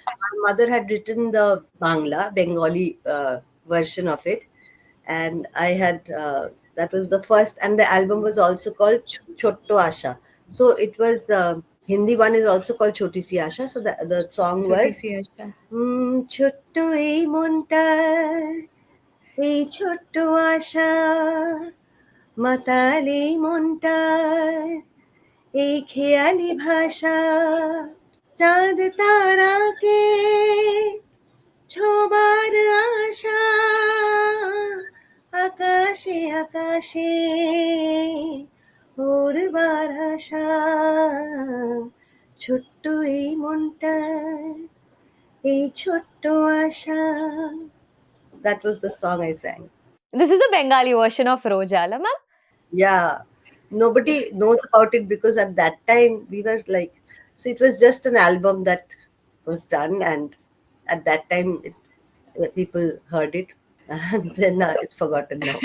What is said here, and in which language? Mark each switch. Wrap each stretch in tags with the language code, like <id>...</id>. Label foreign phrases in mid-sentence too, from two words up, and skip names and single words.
<en>my mother had written the Bengali version of it. And I had, that was the first, and the album was also called Chotto Asha. So it was, Hindi one is also called Choti Si Asha. So the song Choti was Si Asha.</en> <bn>ছোট্ট এই মনটা, এই ছোট্ট আশা মাতালি মনটার এই খেয়ালি ভাষা চাঁদ তারাকে ছোবার আশা আকাশে আকাশে উড়বার আশা ছোট্ট এই মনটার এই ছোট্ট আশা.</bn> <en>That was the song I sang. This is the Bengali version of Rojala, ma'am. Yeah, nobody knows about it because at that time we were like, so it was just an album that was done, and at that time people heard it, and then it's forgotten now.</en>